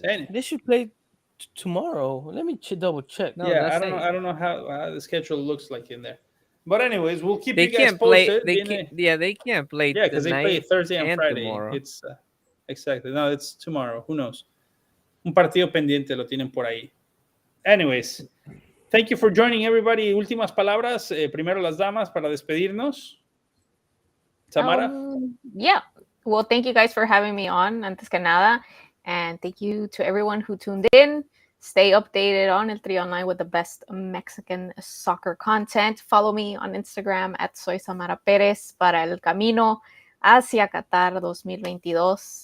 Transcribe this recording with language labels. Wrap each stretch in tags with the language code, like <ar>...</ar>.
<en>They should play tomorrow. Let me double check. No, Yeah, I don't know how the schedule looks like in there. But anyways, we'll keep you guys posted. They can't play. Yeah, because they play Thursday and Friday. Tomorrow. It's exactly. No, it's tomorrow. Who knows?</en> <es>Un partido pendiente lo tienen por ahí.</es> <en>Anyways, thank you for joining everybody.</en> <es>Últimas palabras. Primero las damas para despedirnos. Samara.</es> <en>Yeah. Well, thank you guys for having me on.</en> <es>Antes que nada.</es> <en>And thank you to everyone who tuned in. Stay updated on El Trio Online with the best Mexican soccer content. Follow me on Instagram at Soy Samara Perez</en> <es>para el camino hacia Qatar 2022.</es>